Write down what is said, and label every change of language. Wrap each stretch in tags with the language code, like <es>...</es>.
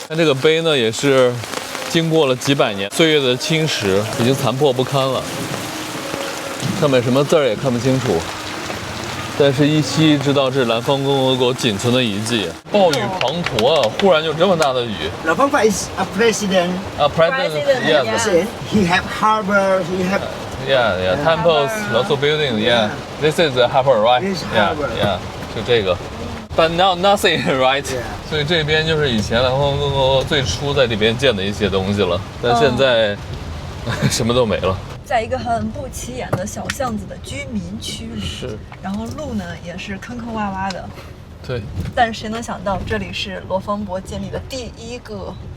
<zh>看这个碑呢，也是经过了几百年岁月的侵蚀，已经残破不堪了。上面什么字儿也看不清楚，但是依稀知道这是南方共和国仅存的遗迹。暴雨滂沱啊，忽然就这么大的雨。</zh> <en>Lopai Pak is a president. President, yes. He have harbor. He have. Yeah, temples, lots of buildings. Yeah, this is the harbor, right? This is Yeah, harbor. yeah.</en> <zh>就这个</zh> <en>，But now nothing, right? Yeah.</en> <zh>所以这边就是以前南方共和国最初在这边建的一些东西了，但现在什么都没了。在一个很不起眼的小巷子的居民区里，是，然后路呢也是坑坑洼洼的，对，但是谁能想到这里是罗芳伯建立的第一个</zh>